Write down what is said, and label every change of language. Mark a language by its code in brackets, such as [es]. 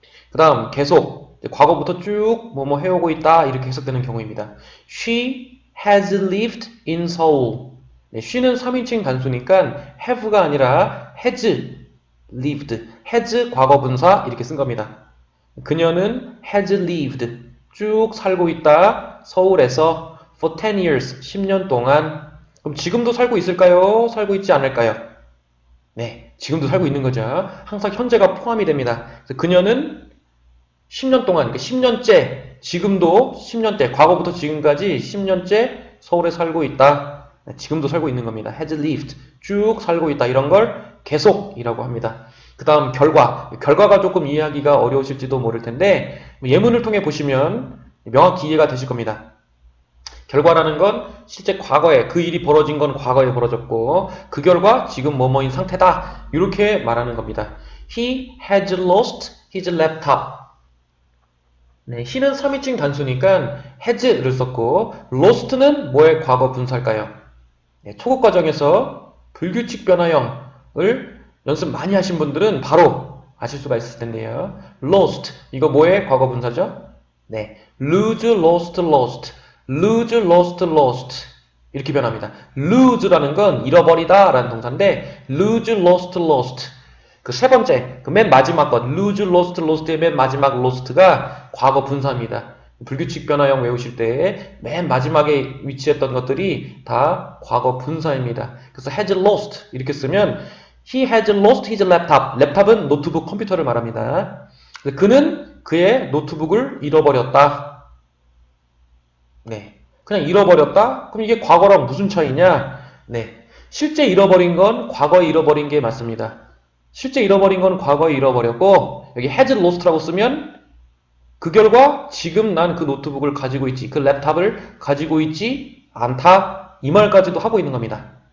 [ko] 그 다음 계속 과거부터 쭉 뭐뭐 해오고 있다 이렇게 해석되는 경우입니다. [en] She has lived in Seoul. 네, she는 [ko] 3인칭 단수니까 [en] have가 아니라 has lived. [ko] has 과거분사 이렇게 쓴 겁니다. 그녀는 [en] has lived. [ko] 쭉 살고 있다. 서울에서 [en] for 10 years. [ko] 10년 동안. 그럼 지금도 살고 있을까요? 살고 있지 않을까요? 네, 지금도 살고 있는 거죠. 항상 현재가 포함이 됩니다. 그래서 그녀는 10년 동안, 그러니까 10년째, 지금도 10년째, 과거부터 지금까지 10년째 서울에 살고 있다. 지금도 살고 있는 겁니다. [en] has lived. [ko] 쭉 살고 있다. 이런 걸 계속이라고 합니다. 그 다음 결과. 결과가 조금 이해하기가 어려우실지도 모를 텐데 예문을 통해 보시면 명확히 이해가 되실 겁니다. 결과라는 건 실제 과거에 그 일이 벌어진 건 과거에 벌어졌고 그 결과 지금 뭐뭐인 상태다. 이렇게 말하는 겁니다. [en] He had lost his laptop. [ko] 네, he는 3인칭 단수니까 has를 썼고 lost는 뭐의 과거 분사일까요? 네, 초급 과정에서 불규칙 변화형을 연습 많이 하신 분들은 바로 아실 수가 있을 텐데요. lost 이거 뭐의 과거 분사죠? [en] 네, lose, lost, lost, lose, lost, lost [ko] 이렇게 변합니다. lose라는 건 잃어버리다 라는 동사인데 lose, lost, lost 그 세 번째, 그 맨 마지막 것 lose, lost, lost의 맨 마지막 lost가 과거 분사입니다. 불규칙 변화형 외우실 때 맨 마지막에 위치했던 것들이 다 과거 분사입니다. [en] 그래서 has lost [ko] 이렇게 쓰면 [en] he has lost his laptop. [ko] 랩탑은 노트북 컴퓨터를 말합니다. 그는 그의 노트북을 잃어버렸다. 네, 그냥 잃어버렸다? 그럼 이게 과거랑 무슨 차이냐? 네, 실제 잃어버린 건 과거에 잃어버린 게 맞습니다. 실제 잃어버린 건 과거에 잃어버렸고 여기 has lost라고 쓰면 그 결과 지금 난 그 노트북을 가지고 있지, 그 랩탑을 가지고 있지 않다 이 말까지도 하고 있는 겁니다.